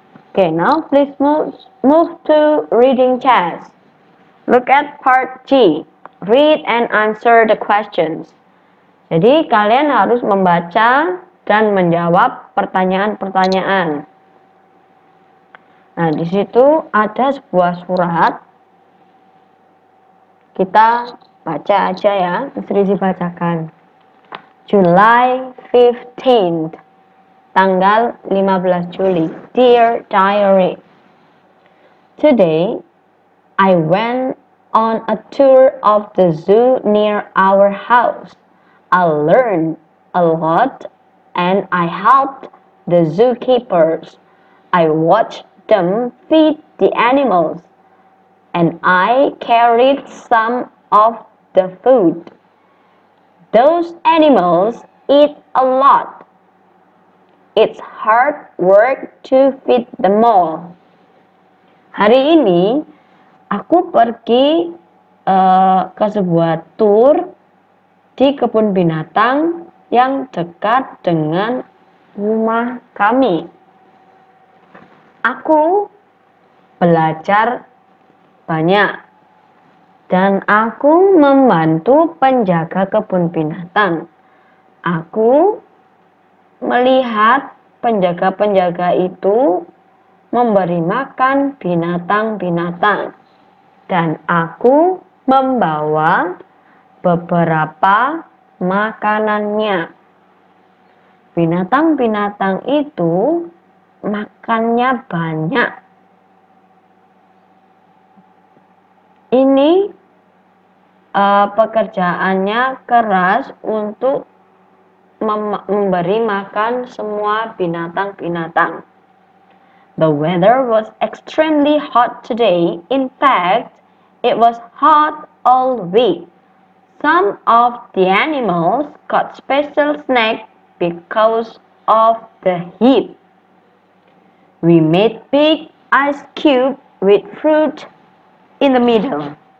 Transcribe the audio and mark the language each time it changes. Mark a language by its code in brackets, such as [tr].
[en] Okay, now please move to reading test. Look at part G. Read and answer the questions. [id] Jadi kalian harus membaca dan menjawab pertanyaan-pertanyaan. Nah, di situ ada sebuah surat. Kita baca aja ya, Sri bacakan. [en] July 15th, [id] tanggal 15 Juli. [en] Dear Diary, today I went on a tour of the zoo near our house. I learned a lot and I helped the zookeepers. I watched them feed the animals and I carried some of the food. Those animals eat a lot. It's hard work to feed them all. [id] Hari ini aku pergi ke sebuah tour di kebun binatang yang dekat dengan rumah kami. Aku belajar banyak dan aku membantu penjaga kebun binatang. Aku melihat penjaga-penjaga itu memberi makan binatang-binatang dan aku membawa beberapa makanannya. Binatang-binatang itu makannya banyak. Ini pekerjaannya keras untuk memberi makan semua binatang-binatang. [en] The weather was extremely hot today. In fact, it was hot all week. Some of the animals got special snacks because of the heat. We made big ice cubes with fruit in the middle.